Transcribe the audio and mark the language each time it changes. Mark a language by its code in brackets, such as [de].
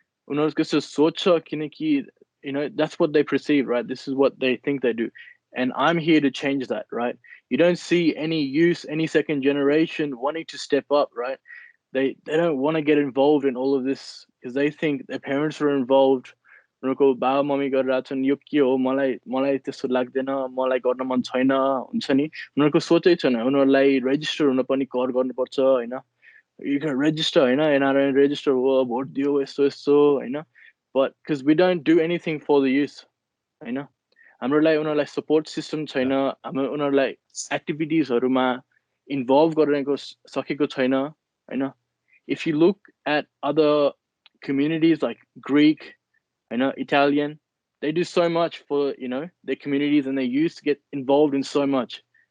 [en] That's what they perceive, right? This is what they think they do. And I'm here to change that, right? You don't see any youth, any second generation wanting to step up, right? They don't want to get involved in all of this because they think their parents were involved. [ne] उनीहरुको बाबा mummy गरिरहेको छन्, यो के हो, मलाई त्यस्तो लाग्दैन, मलाई गर्न मन छैन, हुन्छ नि। उनीहरुको सोचै छैन, उनीहरुलाई रेजिस्टर हुन पनि कर गर्नुपर्छ हैन? [en] You can register, NRNA register, [ne] vote दियो, यस्तो हैन? [en] But because we don't do anything for the youth, [ne] हैन? हामीहरुलाई उनीहरुलाई सपोर्ट सिस्टम छैन, हामी उनीहरुलाई एक्टिभिटिजहरुमा इन्भल्भ गर्न सकेको छैन, हैन? [en] If you look at other communities like Greek, Italian, they do so much for their communities and their youth to get involved in so much.